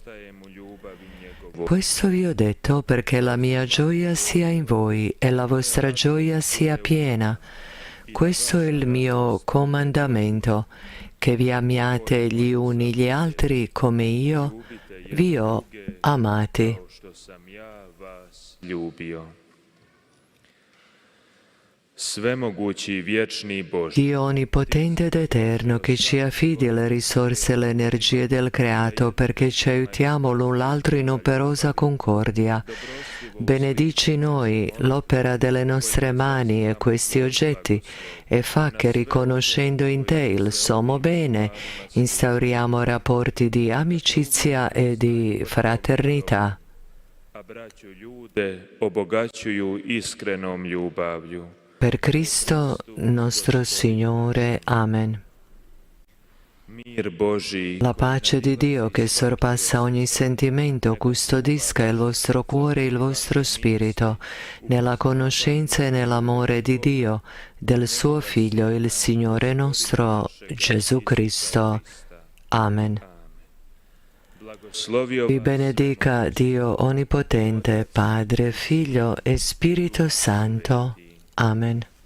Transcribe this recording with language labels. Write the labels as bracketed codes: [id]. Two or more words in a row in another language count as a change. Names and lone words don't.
[it] Questo vi ho detto perché la mia gioia sia in voi e la vostra gioia sia piena. Questo è il mio comandamento, che vi amiate gli uni gli altri come io vi ho amati. [hr] Svemogući vječni Bože. [it] Dio onnipotente ed eterno che ci affidi le risorse e le energie del creato perché ci aiutiamo l'un l'altro in operosa concordia. Benedici noi l'opera delle nostre mani e questi oggetti e fa che riconoscendo in te il sommo bene instauriamo rapporti di amicizia e di fraternità. [hr] A braću ljude obogaćuju iskrenom ljubavlju. [it] Per Cristo nostro Signore. Amen. La pace di Dio che sorpassa ogni sentimento custodisca il vostro cuore e il vostro spirito nella conoscenza e nell'amore di Dio, del suo Figlio, il Signore nostro Gesù Cristo. Amen. Vi benedica Dio Onnipotente, Padre, Figlio e Spirito Santo. Amen.